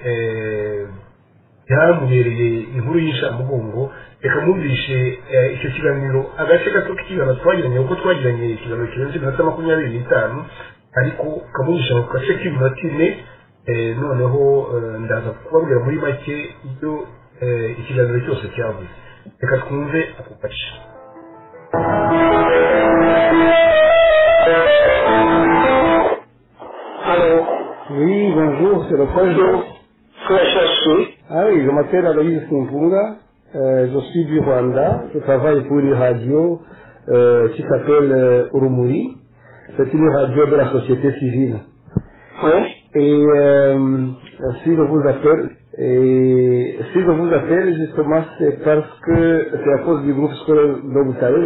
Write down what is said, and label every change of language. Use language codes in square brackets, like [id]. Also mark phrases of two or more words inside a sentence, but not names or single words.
[rw] yamubereye inkuru y'ishamugongo reka mwumvishe icyo kiganiro agace gato k'ikiganiro twagiranye kuko twagiranye ikiganiro kirenze iminota 25 ariko kamwumvisha mu gace k'iminota 4 noneho ndaza kubabwira muri make ibyo ikiganiro cyose cyavuze reka twumve ako gace. [fr] Halo. c'est le frère Donc, frère Chassé. Ah oui, je m'appelle Aloïs Kimpunga, je suis du Rwanda, je travaille pour une radio qui s'appelle Urumuri. C'est une radio de la société civile. Oui. Et si je vous appelle, justement, c'est parce que c'est à cause du groupe scolaire dont vous savez.